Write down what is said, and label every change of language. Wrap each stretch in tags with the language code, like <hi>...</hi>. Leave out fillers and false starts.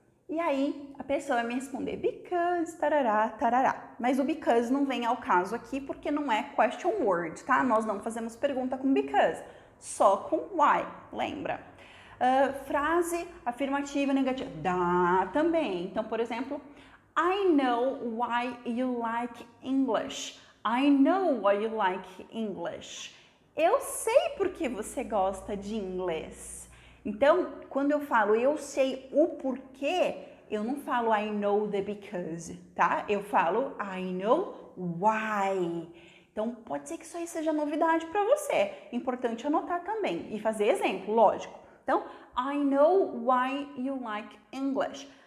<pt>E aí, a pessoa vai me responder because, tarará, tarará. Mas o because não vem ao caso aqui porque não é question word, tá? Nós não fazemos pergunta com because, só com why, lembra? Frase afirmativa negativa, dá também. Então, por exemplo,</pt> <en>I know why you like English. I know why you like English.</en> <pt>Eu sei por que você gosta de inglês. Então, quando eu falo eu sei o porquê, eu não falo</pt> <en>I know the because,</en> <pt>tá? Eu falo</pt> <en>I know why.</en> <pt>Então, pode ser que isso aí seja novidade para você. Importante anotar também e fazer exemplo, lógico.</pt> <en>Então, I know why you like English.</en>